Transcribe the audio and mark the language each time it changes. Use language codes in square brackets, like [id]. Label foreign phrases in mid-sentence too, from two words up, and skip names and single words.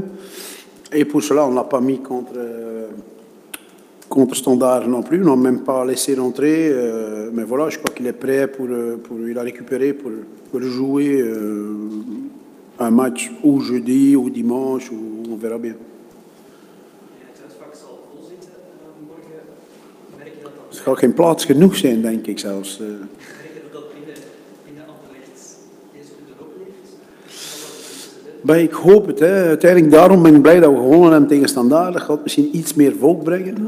[fr] Et pour cela, on ne l'a pas mis contre Standard non plus. On n'a même pas laissé rentrer. Mais voilà, je crois qu'il est prêt il a récupéré pour jouer un match ou jeudi ou dimanche, ou on verra bien. [nl] Er zal geen plaats genoeg zijn, denk ik zelfs. Merk je dat binnen Anderlecht deze club erop leeft? Maar ik hoop het. Hè. Uiteindelijk daarom ben ik blij dat we gewonnen hebben tegen Standaard. Dat gaat misschien iets meer volk brengen.